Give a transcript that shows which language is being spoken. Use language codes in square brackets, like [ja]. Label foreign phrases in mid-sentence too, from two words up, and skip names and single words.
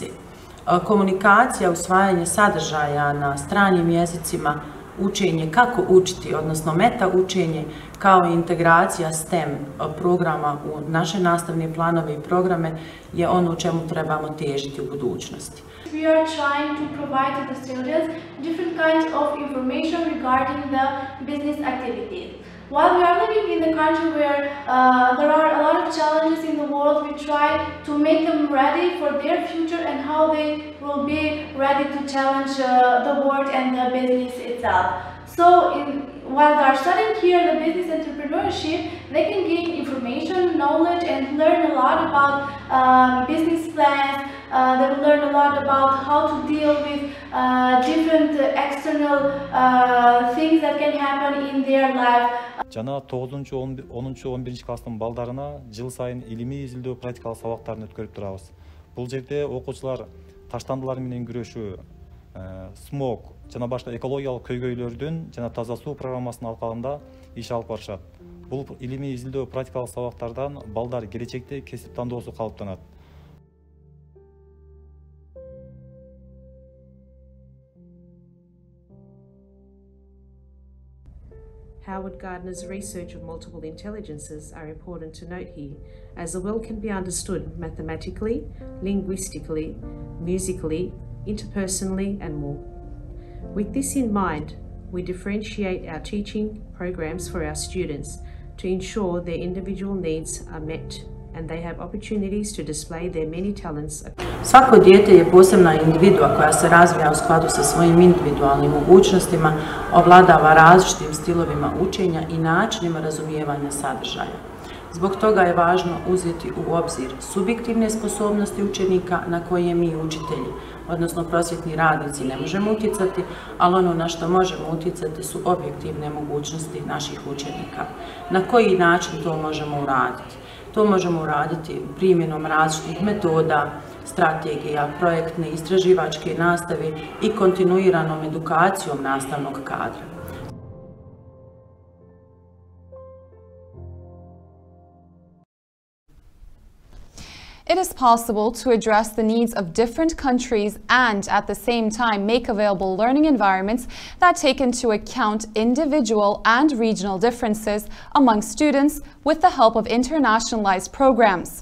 [bs] Komunikacija, usvajanje sadržaja na stranim jezicima, učenje kako učiti, odnosno meta učenje, kao i integracija STEM programa u naše nastavne planove i programe je ono u čemu trebamo težiti u budućnosti. [en] We are trying to provide to the students different kinds of information regarding the business activities. While we are living in the country where there are a lot of challenges in the world, we try to make them ready for their future and how they will be ready to challenge the world and the business itself. So while they are studying here the business entrepreneurship, they can gain information, knowledge and learn a lot about business plans. They will learn a lot about how to deal with different external things that can happen in their life. [ky] Жана 9-11 класстын балдарына жыл сайын илимий изилдөө практикалык сабактарын өткөрүп турабыз. Бул жерде окуучулар таштандылар менен күрөшүү, смог жана башка экологиялык көйгөйлөрдүн жана таза суу программасынын алкагында иш алып барышат. Бул илимий изилдөө практикалык сабактардан балдар келечекте кесип тандоосу калыптанат. [en] Howard Gardner's research of multiple intelligences are important to note here, as the world can be understood mathematically, linguistically, musically, interpersonally and more. With this in mind, we differentiate our teaching programs for our students to ensure their individual needs are met and they have opportunities to display their many talents. [bs] Svako dijete je posebna individua koja se razvija u skladu sa svojim individualnim mogućnostima, ovladava različitim stilovima učenja i načinima razumijevanja sadržaja. Zbog toga je važno uzeti u obzir subjektivne sposobnosti učenika na koje mi učitelji, odnosno prosvjetni radnici, ne možemo utjecati, ali ono na što možemo utjecati su objektivne mogućnosti naših učenika. Na koji način to možemo uraditi? To možemo uraditi primjenom različitih metoda, strategija, projektne, istraživačke nastave i kontinuiranom edukacijom nastavnog kadra. [en] It is possible to address the needs of different countries and at the same time make available learning environments that take into account individual and regional differences among students with the help of internationalized programs.